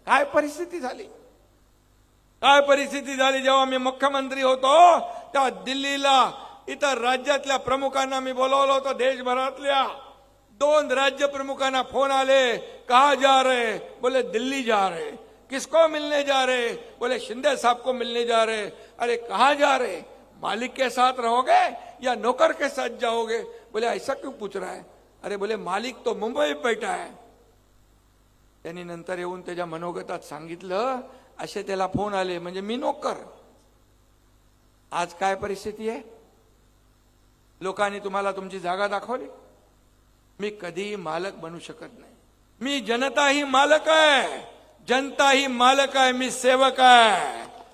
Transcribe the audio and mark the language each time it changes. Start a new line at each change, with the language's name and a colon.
Marathi: काय परिस्थिती झाली, काय परिस्थिती झाली. जेव्हा मी मुख्यमंत्री होतो तेव्हा दिल्लीला इतर राज्यातल्या प्रमुखांना मी बोलवलं होतं. देशभरातल्या 2 राज्य प्रमुखांना फोन आले,
Hindi: कहा जा रहे, बोले दिल्ली जा रहे. किसको मिलने जा रहे, बोले शिंदे साहब को मिलने जा रहे. अरे कहाँ जा रहे, मालिक के साथ रहोगे या नौकर के साथ जाओगे. बोले ऐसा क्यों पूछ रहा है. अरे बोले मालिक तो मुंबई में बैठा है.
Marathi: त्यांनी नंतर येऊन त्याच्या मनोगतात सांगितलं, असे त्याला फोन आले म्हणजे मी नोकर. आज काय परिस्थिती आहे, लोकांनी तुम्हाला तुमची जागा दाखवली. मी कधीही मालक बनू शकत नाही. मी जनता ही मालक आहे, जनता ही मालक आहे, मी सेवक आहे.